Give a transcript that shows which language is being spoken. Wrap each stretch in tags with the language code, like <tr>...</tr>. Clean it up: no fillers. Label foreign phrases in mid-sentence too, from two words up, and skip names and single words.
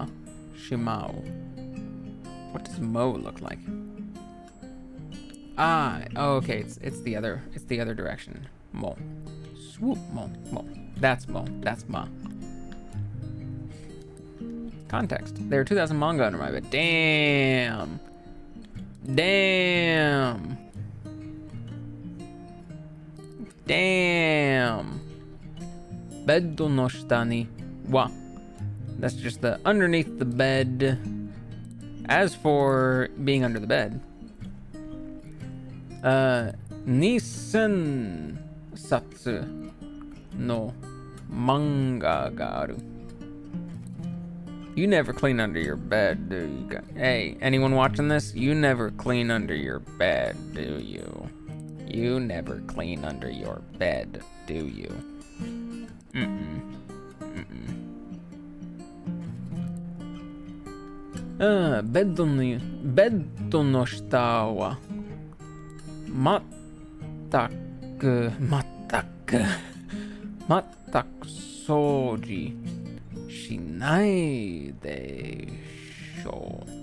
<en>Shimao. What does mo look like? Okay, it's the other direction. Mo. Swoop mo. That's mo. That's ma. Context. There are 2,000 manga under my bed. Damn.</en> <ja>Beddo no shita ni wa.</ja> <en>That's just the underneath the bed. As for being under the bed,</en> <ja>Nisen satsu no manga ga aru.</ja> <en>You never clean under your bed, do you? Hey, anyone watching this? You never clean under your bed, do you? You never clean under your bed, do you?</en> <ja>Beddo no shita wa mattaku souji shinai desho.</ja>